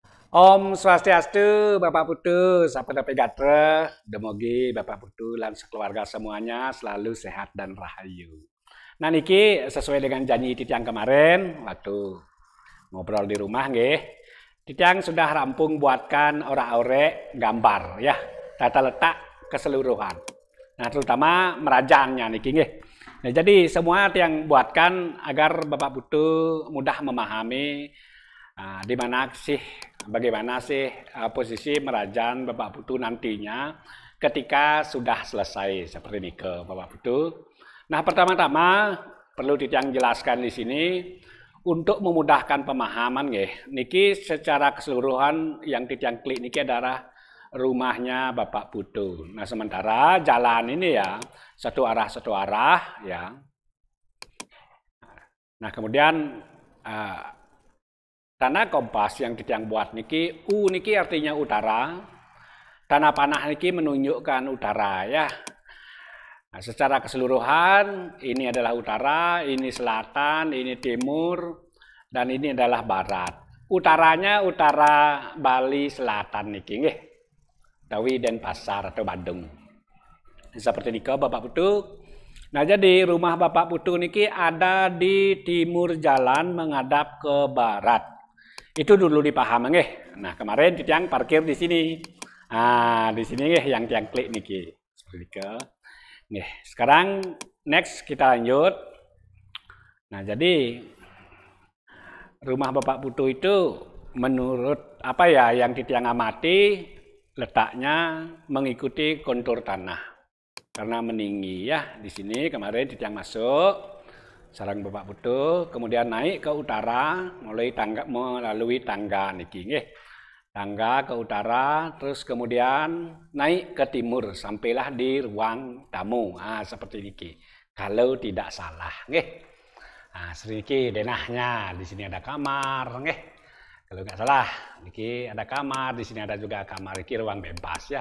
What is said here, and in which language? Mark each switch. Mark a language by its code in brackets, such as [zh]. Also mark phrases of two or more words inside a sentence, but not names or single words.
[ban] Om Swastiastu, [id] Bapak Putu, Sapeda Pegatra, Demogi Bapak Putu dan sekeluarga semuanya selalu sehat dan rahayu. Nah niki sesuai dengan janji Titiang kemarin waktu ngobrol di rumah nggih. Titiang sudah rampung buatkan ora-ore gambar ya, tata letak keseluruhan. Nah terutama merajannya niki nggih. Nah jadi semua yang buatkan agar Bapak Putu mudah memahami di mana sih, bagaimana sih posisi merajan Bapak Putu nantinya ketika sudah selesai seperti ini ke Bapak Putu. Nah pertama-tama perlu Titiang jelaskan di sini untuk memudahkan pemahaman niki secara keseluruhan yang Titiang klik niki adalah rumahnya Bapak Putu. Nah sementara jalan ini ya satu arah ya. Nah kemudian tanah kompas yang Titiang buat niki, niki artinya utara, tanah panah niki menunjukkan utara ya. Nah, secara keseluruhan ini adalah utara, ini selatan, ini timur, dan ini adalah barat. Utaranya utara Bali Selatan niki nggih. Tawi Denpasar atau Bandung. Seperti niki Bapak Putu. Nah jadi rumah Bapak Putu niki ada di timur jalan menghadap ke barat. Itu dulu dipaham nggih. Nah, kemarin Titiang parkir di sini. Nah, di sini nggih yang Titiang klik niki. Seperti itu. Nih, sekarang next kita lanjut. Nah, jadi rumah Bapak Putu itu menurut apa ya yang Titiang amati letaknya mengikuti kontur tanah. Karena meninggi ya di sini kemarin Titiang masuk sarang Bapak Putu, kemudian naik ke utara melalui tangga niki nggih. Tangga ke utara, terus kemudian naik ke timur sampailah di ruang tamu. Seperti niki. Kalau tidak salah nggih. Nah, sedikit denahnya di sini ada kamar nggih. Kalau nggak salah, niki ada kamar, di sini ada juga kamar, niki ruang bebas ya.